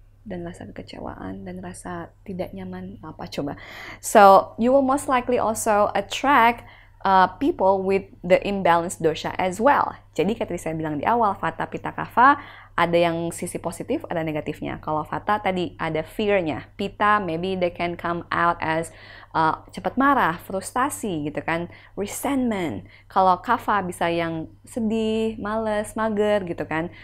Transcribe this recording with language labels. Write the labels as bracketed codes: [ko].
[id] dan rasa kekecewaan dan rasa tidak nyaman apa coba. [en] So you will most likely also attract people with the imbalanced dosha as well. [id] Jadi kayak tadi saya bilang di awal, Vata, Pitta, Kapha ada yang sisi positif, ada negatifnya. Kalau Vata tadi ada fear-nya, Pitta [en] maybe they can come out as [id] cepat marah, frustasi gitu kan, resentment. Kalau Kapha bisa yang sedih, males, mager gitu kan.